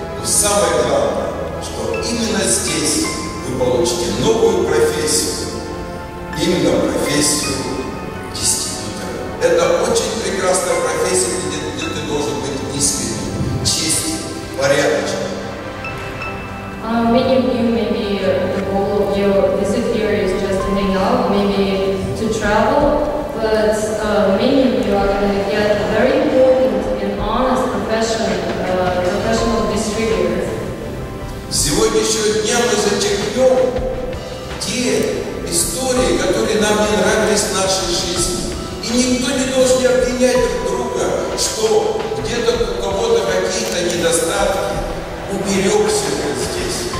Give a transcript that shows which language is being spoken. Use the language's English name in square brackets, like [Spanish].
[Russian] Но самое главное, что именно здесь вы получите новую профессию, именно профессию дистрибьютора. Это очень прекрасная профессия, где ты должен быть искренним, честным, порядочным. [English] Many of you, maybe the goal of your visit here is just to hang out, maybe to travel, but many of you are going to get a very important and honest professional distributors. [Russian] С сегодняшнего дня мы зачеркнем те истории, которые нам не нравились в нашей жизни. И никто не должен обвинять друг друга, что где-то у кого-то какие-то недостатки, уберегся здесь.